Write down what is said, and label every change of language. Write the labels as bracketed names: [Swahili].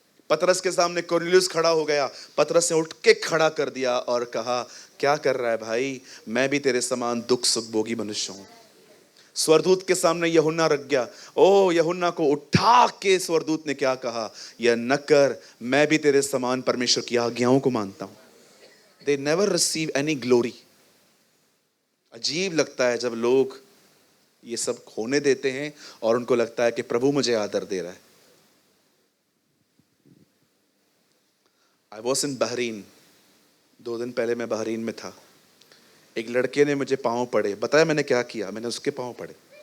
[Hindi] पतरस के सामने कोर्नेलियुस खड़ा हो गया, पतरस ने उठ के खड़ा कर दिया और कहा क्या कर रहा है भाई, मैं भी तेरे समान दुख सुख भोगी मनुष्य हूं। स्वरदूत के सामने यूहन्ना रख गया, ओ यूहन्ना को उठा के स्वरदूत ने क्या कहा, यह न कर, मैं भी तेरे समान परमेश्वर की आज्ञाओं को मानता हूं। [English] They never receive any glory। [Hindi] अजीब लगता है जब लोग ये सब खोने देते हैं और उनको लगता है कि प्रभु मुझे आदर दे रहा है। [English] I was in Bahrain, [Hindi] 2 दिन पहले मैं बहरीन में था। एक लड़के ने मुझे पाँव पड़े, बताया मैंने क्या किया, मैंने उसके पाँव पड़े।